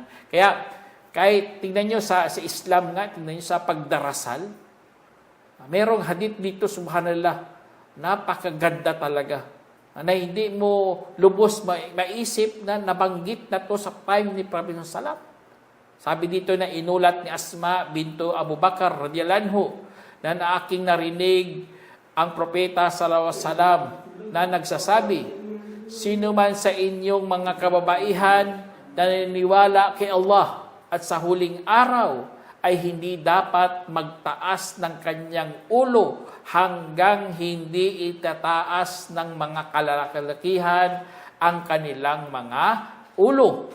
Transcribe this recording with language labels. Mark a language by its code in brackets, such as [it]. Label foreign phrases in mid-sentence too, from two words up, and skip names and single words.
[tl] Kaya kahit tingnan nyo sa Islam nga, tingnan nyo sa pagdarasal, merong hadith dito, subhanallah, napakaganda talaga, na hindi mo lubos maisip na nabanggit na to sa time ni Prophet Sallam. Sabi dito na inulat ni Asma bintu Abu Bakar [ar] رضي الله عنه [tl] na aking narinig ang propeta [ar] صلى الله عليه وسلم [tl] na nagsasabi, sino man sa inyong mga kababaihan na naniniwala kay Allah at sa huling araw ay hindi dapat magtaas ng kanyang ulo hanggang hindi itataas ng mga kalalakihan ang kanilang mga ulo.